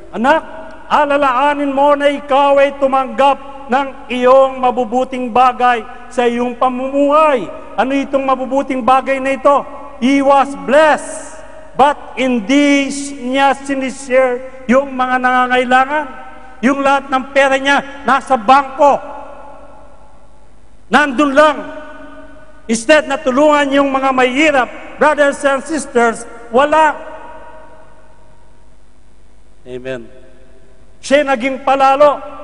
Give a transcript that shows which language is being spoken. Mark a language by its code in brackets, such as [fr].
[tl] Anak, alalaanin mo na ikaw ay tumanggap ng iyong mabubuting bagay sa iyong pamumuhay. Ano itong mabubuting bagay na ito? [en] He was blessed, but [tl] hindi niya sinishare yung mga nangangailangan. Yung lahat ng pera niya nasa bangko. Nandun lang. Instead na tulungan yung mga mahirap, [en] brothers and sisters, [tl] wala. Amen. Siya naging palalo.